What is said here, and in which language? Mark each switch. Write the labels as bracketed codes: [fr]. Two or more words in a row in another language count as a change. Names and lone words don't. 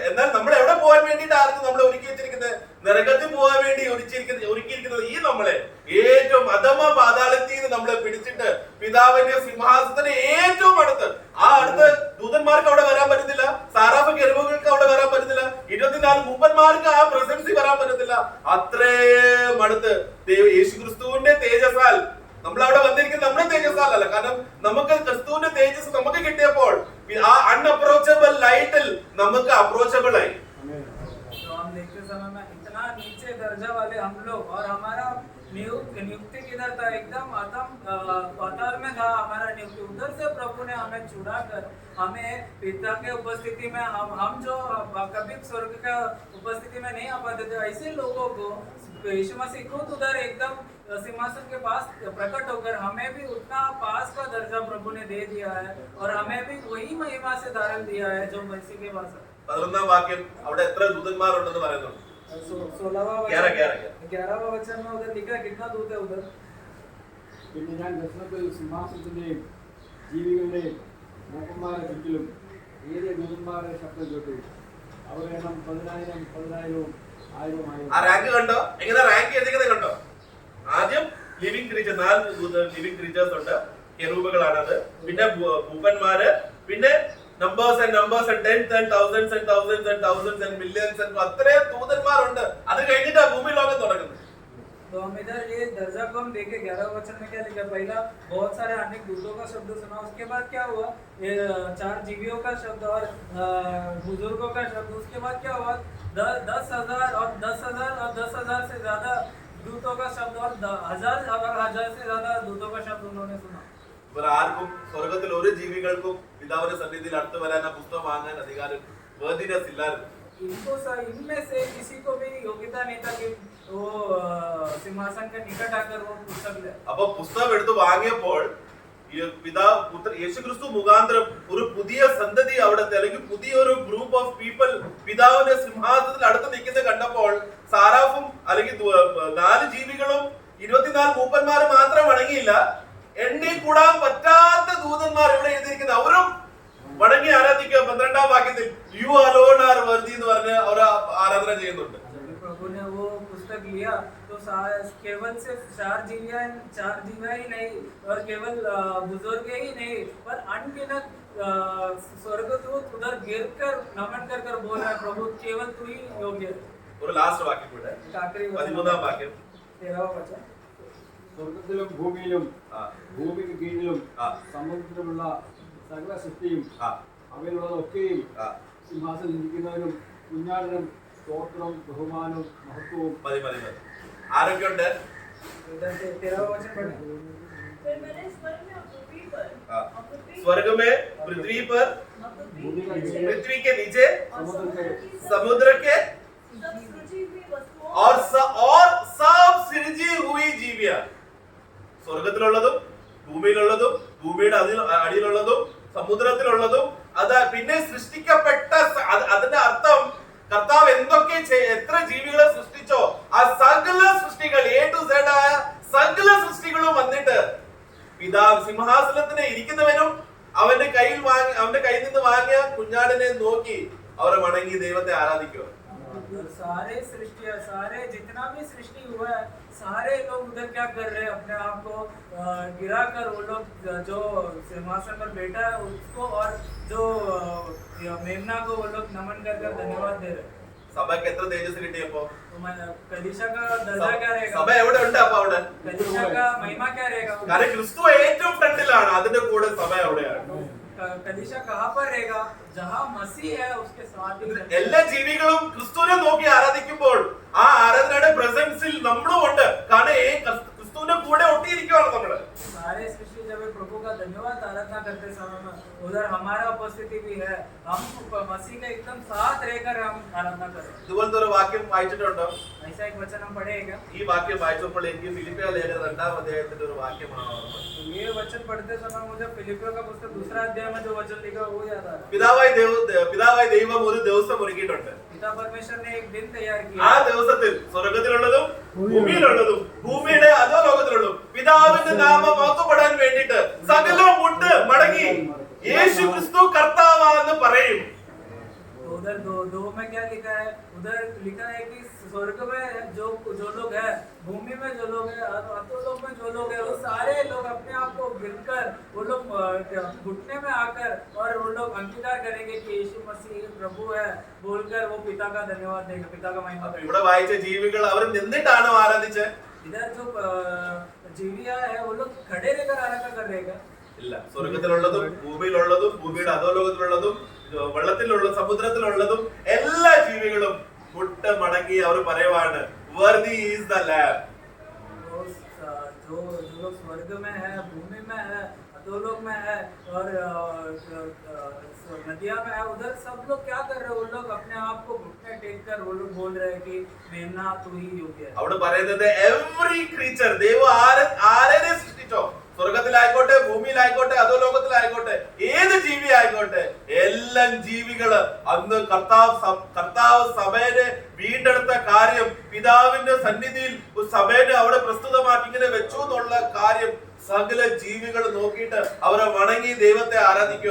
[ml] എന്നാൽ നമ്മൾ എവിടെ പോകാൻ വേണ്ടിയിട്ടായിരുന്നു നമ്മളെ ഒരുക്കി വെച്ചിരിക്കുന്നത്? നരകത്തിൽ പോകാൻ വേണ്ടി ഒരുക്കിയിരിക്കുന്നത് ഈ നമ്മളെ ഏറ്റവും അധമ പാതാളത്തിൽ നിന്ന് നമ്മളെ പിടിച്ചിട്ട് പിതാവിന്റെ സിംഹാസനത്തിന് ഏറ്റവും അടുത്ത് ആ അടുത്ത് ദൂതന്മാർക്ക് അവിടെ വരാൻ പറ്റുന്നില്ല. സാറാഫ് കെരൂബുകൾക്ക് അവിടെ വരാൻ പറ്റുന്നില്ല. 24 മൂപ്പന്മാർക്ക് ആ പ്രസൻസി വരാൻ പറ്റത്തില്ല. അത്രയും അടുത്ത് യേശു ക്രിസ്തുവിന്റെ തേജസ്സാൽ നമ്മൾ അവിടെ വന്നിരിക്കുന്നത് നമ്മുടെ തേജസ്സാലല്ല. കാരണം നമുക്ക് ക്രിസ്തുവിന്റെ തേജസ് നമുക്ക് കിട്ടിയപ്പോൾ ആ [en] unapproachable light [ml] നമുക്ക് അപ്രോച്ചബിൾ ആയി. [hi] तो हम देखते समय में इतना नीचे दर्जा वाले हम लोग और हमारा नियुक्ति किधर था? एकदम अधम पाताल में था हमारा नियुक्ति। उधर से प्रभु ने हमें छुड़ाकर हमें पिता के उपस्थिति में हम जो कभी स्वर्ग का उपस्थिति में नहीं आ पाते थे, ऐसे लोगों को यीशु मसीह खुद उधर एकदम सिंहासन के पास प्रकट होकर हमें भी उतना पास का दर्जा प्रभु ने दे दिया है और हमें भी वही महिमा से धारण दिया है जो मसीह के पास है। [ml] 11ാം വാക്യം അവിടെ എത്ര ദൂതന്മാരുണ്ടെന്ന് പറയുന്നുണ്ട്? [hi] 11वां वचन में उधर लिखा है कितना दूत है उधर। [ml] പിന്നെ ഞാൻ ദർശനത്തിൽ സിംഹാസനത്തിന്റെയും ജീവികളുടെയും മൂപ്പന്മാരെ ചുറ്റിലും ഏറിയ ദൂതന്മാരുടെ ശബ്ദം കേട്ടു. അവരുടെ എണ്ണം 10,000 10,000 1000 ആ റാങ്ക് കണ്ടോ? എങ്ങനെ റാങ്ക് ചെയ്തിരിക്കുന്നത് കണ്ടോ? ആദ്യം [en] living creatures, [ml] 4 [en] living creatures [ml] ഉണ്ട്, കെറൂബുകളാണത്. പിന്നെ മൂപ്പന്മാര്, പിന്നെ [en] numbers and numbers and tens and thousands and thousands and thousands and millions and [ml] അത്രയും ദൂതന്മാരുണ്ട്. അത് കഴിഞ്ഞിട്ടാ ഭൂമി ലോകം തുടങ്ങുന്നത്. [hi] तो हम इधर ये दर्जा को हम देखे 11 वचन में क्या लिखा, पहला बहुत सारे अनेक दूतों का शब्द सुना, उसके बाद क्या हुआ, ये 4 जीवियों का शब्द और बुजुर्गों का शब्द, उसके बाद क्या हुआ 10,000 और 10,000 और 10,000 से ज्यादा दूतों का शब्द और 1,000 से ज्यादा दूतों का शब्द उन्होंने सुना। [ml] ഇവർ ആർക്കും സ്വർഗത്തിൽ ഒരു ജീവികൾക്കും പിതാവിന്റെ സന്നിധിയിൽ അടുത്ത് വരാൻ ആ പുസ്തകം വാങ്ങാൻ അധികാരം വേദിനസ് ഇല്ലായിരുന്നു. [hi] इनको इनमें से किसी को भी योग्यता नहीं था कि वो सिंहासन के निकट आकर वो पुस्तक ले। [ml] അപ്പൊ പുസ്തകം എടുത്ത് വാങ്ങിയപ്പോൾ യേശുക്രിസ്തു മുഖാന്തരം ഒരു പുതിയ സന്തതി അവിടെ, അല്ലെങ്കിൽ പുതിയൊരു [en] group of people [ml] പിതാവിന്റെ സിംഹാസനത്തിൽ അടുത്ത് നിൽക്കുന്നത് കണ്ടപ്പോൾ സാറാഫും അല്ലെങ്കിൽ 4 ജീവികളും 24 മൂപ്പന്മാര് മാത്രം വണങ്ങിയില്ല, എണ്ണി കൂടാൻ പറ്റാത്ത ദൂതന്മാർ ഇവിടെ എഴുതിയിരിക്കുന്നത് അവരും വണങ്ങി ആരാധിക്കുക. 12ാം വാക്യത്തിൽ [en] you alone are worthy [ml] എന്ന് പറഞ്ഞ് അവർ ആരാധന ചെയ്യുന്നുണ്ട്. [hi] प्रभु ने वो पुस्तक लिया तो केवल सिर्फ 4 जीवियां ही नहीं और केवल बुजुर्ग ही नहीं पर अनगिनत स्वर्गदूत उधर गिरकर नमन कर बोल रहा है, प्रभु केवल तू ही योग्य है। [ml] ഒരു ലാസ്റ്റ് വാക്യം കൂടെ, 13ാം വാക്യം. [hi] 13वां वचन, [ml] സ്വർഗത്തിലും ഭൂമിയിലും ഭൂമിക്ക് കീഴിലും സമുദ്രത്തിലുമുള്ള സകല സൃഷ്ടിയും അവയിലുള്ളതൊക്കെയും സിംഹാസനം ഇരിക്കുന്നവനും കുഞ്ഞാടിനും സ്തോത്രം ബഹുമാനവും മഹത്വവും. ആരൊക്കെയുണ്ട്? [hi] 13वां वचन पढ़े। फिर मैंने स्वर्ग में पृथ्वी पर स्वर्ग में पृथ्वी पर, पृथ्वी के नीचे, समुद्र के सब सृजी हुई वस्तुओं और सब सृजी हुई [ml] ജീവിയാ, സ്വർഗത്തിലുള്ളതും ഭൂമിയിലുള്ളതും ഭൂമിയുടെ അടിയിലുള്ളതും സമുദ്രത്തിലുള്ളതും, അത് പിന്നെ സൃഷ്ടിക്കപ്പെട്ട, അതിന്റെ അർത്ഥം കർത്താവ് എന്തൊക്കെ എത്ര ജീവികളെ സൃഷ്ടിച്ചോ ആ സകല സൃഷ്ടികൾ A to Z ആയ സകല സൃഷ്ടികളും വന്നിട്ട് പിതാവ് സിംഹാസനത്തിന് ഇരിക്കുന്നവനും അവന്റെ കയ്യിൽ നിന്ന് വാങ്ങിയ കുഞ്ഞാടിനെ നോക്കി അവരെ വണങ്ങി ദൈവത്തെ ആരാധിക്കുക. [hi] सारे सृष्टि, सारे जितना भी सृष्टि हुआ है, सारे लोग उधर क्या कर रहे हैं, अपने आप को गिरा कर वो लोग जो सिंहासन पर बैठा है उसको और जो मेमना को वो लोग नमन कर धन्यवाद दे रहे हैं। [ml] സഭയ്ക്ക് എത്ര തേജസ് കിട്ടിയപ്പോ? [hi] कलीसिया का दर्जा क्या रहेगा? [ml] സഭ എവിടെ ഉണ്ട്? അപ്പൊ അവിടെ [hi] कलीसिया का महिमा क्या रहेगा? [ml] കാരണം ക്രിസ്തു ഏറ്റവും ഫ്രണ്ടിലാണ്, അതിന്റെ കൂടെ സഭ എവിടെയാണ്? [hi] कलीसिया कहाँ पर रहेगा? जहाँ मसीह है उसके साथ ही [ml] എല്ലാ ജീവികളും ക്രിസ്തുവിനെ നോക്കി ആരാധിക്കുമ്പോൾ ആ ആരാധനയുടെ പ്രസൻസിൽ നമ്മളും ഉണ്ട്. കാരണം ക്രിസ്തുവിന്റെ കൂടെ ഒട്ടിയിരിക്കുകയാണ് നമ്മള്. [hi] सारे सृष्टि जब प्रभु का धन्यवाद आराधना करते समय में उधर हमारा उपस्थिति भी है, हम मसीह का एकदम साथ रहकर हम आराधना करें। [ml] ഇതുപോലത്തെ ഒരു വാക്യം വായിച്ചിട്ടുണ്ടോ? [hi] ऐसा एक वचन हम पढ़ेगा। [ml] ഈ വാക്യം വായിച്ചപ്പോൾ എനിക്ക് ഫിലിപ്പിയ ലേഖനം 2ാം അധ്യായത്തിന്റെ ഒരു വാക്യമാണ് ഓർമ്മ. [hi] तो ये वचन पढ़ते समय मुझे फिलिपियों का पुस्तक 2 अध्याय में जो वचन लिखा वो याद आ रहा है। [ml] പിതാവായ ദൈവം ഒരു ദിവസം ഒരുക്കിയിട്ടുണ്ട്. [hi] पिता परमेश्वर ने एक दिन तैयार किया। [ml] ആ ദിവസത്തിൽ സ്വർഗത്തിലുള്ളതും ഭൂമിയിലുള്ളതും ഭൂമിയുടെ അധോലോകത്തിലുള്ളതും പിതാവിന്റെ നാമം മഹത്വപ്പെടാൻ വേണ്ടിയിട്ട് സകലം മുട്ട് മടങ്ങി യേശു ക്രിസ്തു കർത്താവാണെന്ന് പറയും. [hi] तो उधर दो में क्या लिखा है? उधर लिखा है कि स्वर्ग में जो लोग हैं, भूमि में जो लोग हैं, अधोलोक में जो लोग हैं, वो सारे लोग अपने आप को गिरकर वो लोग घुटने में आकर और वो लोग अंगीकार करेंगे कि यीशु मसीह प्रभु है बोलकर वो पिता का धन्यवाद देंगे, पिता का महिमा करेंगे। [ml] ഇവിടെ വായിച്ച ജീവികൾ അവർ നിന്നിട്ടാണ് ആരാധിച്ചത്? [hi] इधर जो जीविया है वो लोग खड़े रहकर आराधना कर रहे हैं। [ml] ഇല്ല, സ്വർഗത്തിലുള്ളതും ഭൂമിയിലുള്ളതും ഭൂമിയുടെ അധോലോകത്തിലുള്ളതും വെള്ളത്തിലുള്ള സമുദ്രത്തിലുള്ളതും എല്ലാ ജീവികളും മുട്ട് മടങ്ങി അവർ പറയുവാണ് [en] worthy is the lamb. [hi] जो लोग स्वर्ग में है, भूमि में है, 2 लोग में है और नदिया में है, उधर सब लोग क्या कर रहे हैं? वो लोग अपने आप को घुटने टेक कर वो लोग बोल रहे हैं कि मेमना तू ही योग्य है. [ml] അവിടെ പറയുന്നത് [en] every creature, [ml] ദൈവം ആരെ സൃഷ്ടിച്ചോ, സ്വർഗത്തിലായിക്കോട്ടെ ഭൂമിയിലായിക്കോട്ടെ അതോ ലോകത്തിലായിക്കോട്ടെ ഏത് ജീവി ആയിക്കോട്ടെ, എല്ലാ ജീവികള് അന്ന് കർത്താവ് സഭയെ വീണ്ടെടുത്ത കാര്യം പിതാവിന്റെ സന്നിധിയിൽ സഭയെ അവിടെ പ്രസ്തുതമാക്കി ഇങ്ങനെ വെച്ചു എന്നുള്ള കാര്യം സകല ജീവികൾ നോക്കിയിട്ട് അവരെ വണങ്ങി ദൈവത്തെ ആരാധിക്കുക.